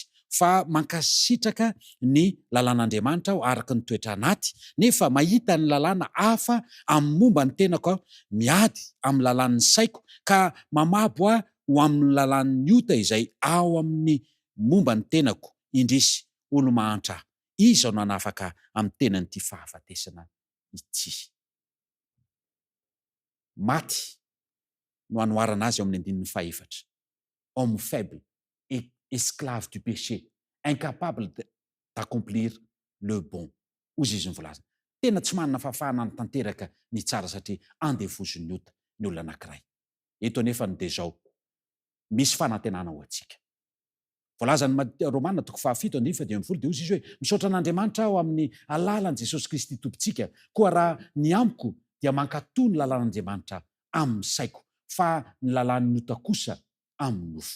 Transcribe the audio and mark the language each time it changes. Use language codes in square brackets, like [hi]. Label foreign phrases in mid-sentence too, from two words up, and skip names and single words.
[mg] Fa mankasitraka ny lalàn'Andriamanitra aho araka ny toetra anaty, nefa mahita ny lalàna hafa amin'ny momba ny tenako aho, miady amin'ny lalàn'ny saiko, ka mamabo aho ho amin'ny lalàn'ny ota izay ao amin'ny momba ny tenako. Indrisy olo mahantra aho, iza no hanafaka amin'ny tenan'ity fahafatesana ity. Maty no anoharana azy ao amin'ny 4. [fr] Homme faible et esclave du péché, incapable d'accomplir le bon. [mg] Hozy izy mivolazana. Tena tsy manana fahafahana ny tanteraka ny tsara satria andevozon'ny ota ny olona anankiray. Eto anefa ny dia zao, misy fanantenana ho antsika. Voalazan'ny Romanina 7:7-10 dia hozy izy hoe: misaotra an'Andriamanitra aho amin'ny alalan'i Jesosy Kristy tompontsika, koa raha ny amiko dia mankatoy ny lalàn'Andriamanitra amin'ny saiko, fa ny lalàn'ny ota kosa amin'ny nofoko.